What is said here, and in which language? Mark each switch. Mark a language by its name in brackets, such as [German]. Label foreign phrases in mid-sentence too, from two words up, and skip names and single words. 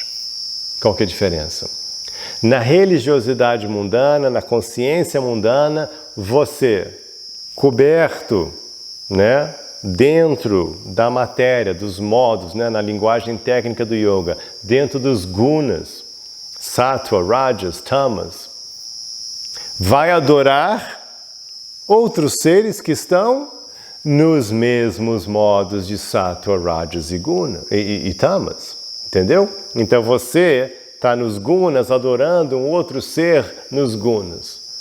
[Portuguese] Qual que é a diferença? Na religiosidade mundana, na consciência mundana, você, coberto, né, dentro da matéria, dos modos, né, na linguagem técnica do yoga, dentro dos gunas, sattva, rajas, tamas, vai adorar outros seres que estão nos mesmos modos de sattva, rajas e guna e tamas, entendeu? Então você está nos gunas adorando um outro ser nos gunas.